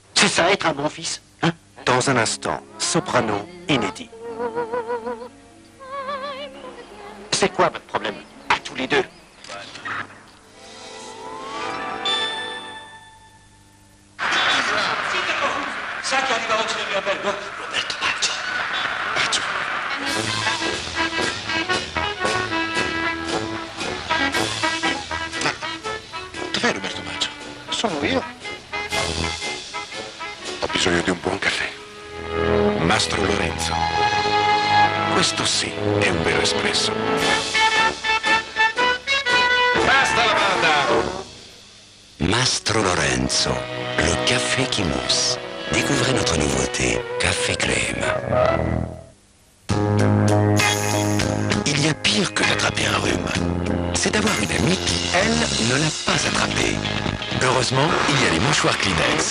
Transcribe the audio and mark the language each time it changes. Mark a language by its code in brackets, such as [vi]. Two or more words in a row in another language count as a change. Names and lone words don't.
[fr] ça être un bon fils? Hein? Dans un instant, soprano inédit. C'est quoi votre problème? À tous les deux. [it] Sa che arriva oggi nel mio albergo? Roberto Baggio. Baggio. Ma dov'è Roberto Baggio? Sono io. Ho bisogno di un buon caffè. Mastro Lorenzo. Questo sì, è un vero espresso. Basta la banda! Mastro Lorenzo, [fr] le café qui mousse. Découvrez notre nouveauté, Café Crème. Il y a pire que d'attraper un rhume. C'est d'avoir une amie qui, elle, ne l'a pas attrapé. Heureusement, il y a les mouchoirs Kleenex.